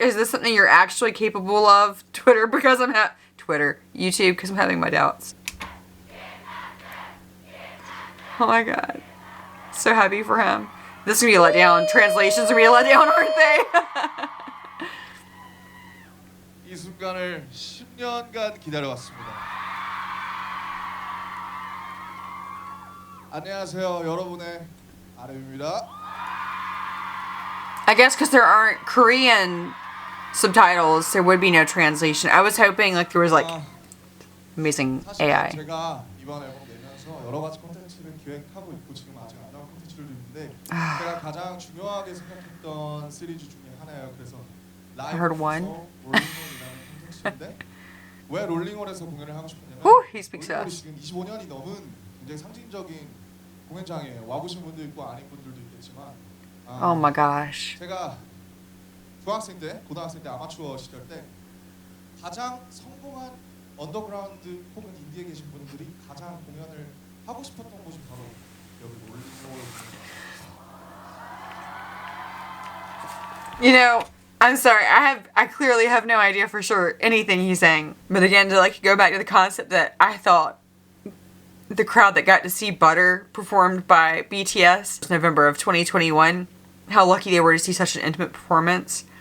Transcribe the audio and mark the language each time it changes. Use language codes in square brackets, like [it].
[en] Is this something you're actually capable of? Twitter, because I'm YouTube, because I'm having my doubts. Oh my god. So happy for him. This is gonna be a letdown. Translations are gonna be a letdown, aren't they? [ko] 이 순간을 10년간 기다려왔습니다. 안녕하세요, 여러분의 RM입니다. [en] I guess because there aren't Korean subtitles, there would be no translation. I was hoping like there was like amazing AI. [ko] 제가 이번 앨범 내면서 여러 가지 콘텐츠를 기획하고 있고 지금 아직 안 나온 콘텐츠들도 있는데 제가 가장 중요하게 생각했던 시리즈 중에 하나예요. 그래서 라이브에서 롤링홀이라는 콘텐츠인데 왜 롤링홀에서 공연을 하고 싶었냐면 롤링홀이 지금 25년이 넘은 굉장히 상징적인 공연장이에요. 와보신 분도 있고 아닌 분들도 있겠지만 [en] Oh my gosh. [ko] 제가 중학생 때, 고등학생 때 아마추어 시절 때 가장 성공한 언더그라운드 혹은 인디에 계신 분들이 가장 공연을 하고 싶었던 곳이 바로 여기 롤링홀. [en] You know, I'm sorry. I clearly have no idea for sure anything he's saying. But again, to like go back to the concept that I thought the crowd that got to see Butter performed by BTS November of 2021, how lucky they were to see such an intimate performance.